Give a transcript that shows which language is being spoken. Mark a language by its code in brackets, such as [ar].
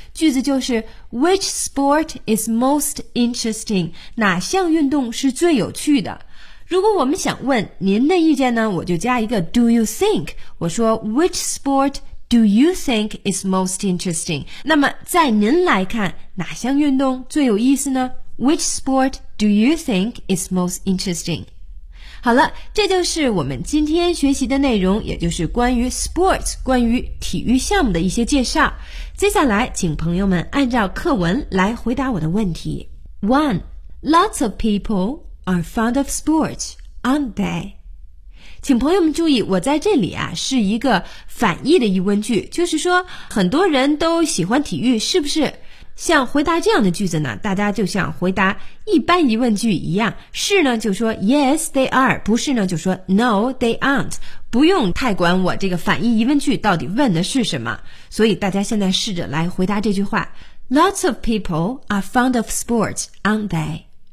[zh] 句子就是 [en] Which sport is most interesting? [zh] 哪项运动是最有趣的？如果我们想问您的意见呢，我就加一个 [en] do you think， [zh] 我说 [en] Which sport do you think is most interesting？ [zh] 那么在您来看，哪项运动最有意思呢？ [en] Which sport do you think is most interesting？ [zh] 好了这就是我们今天学习的内容也就是关于 sports 关于体育项目的一些介绍接下来请朋友们按照课文来回答我的问题 1. [en] Lots of people are fond of sports, aren't they? [zh] 请朋友们注意我在这里啊是一个反义的疑问句就是说很多人都喜欢体育是不是像回答这样的句子呢大家就像回答一般疑问句一样是呢就说 [en] yes they are [zh] 不是呢就说 [en] no they aren't [zh] 不用太管我这个反义疑问句到底问的是什么所以大家现在试着来回答这句话 [en] Lots of people are fond of sports, aren't they?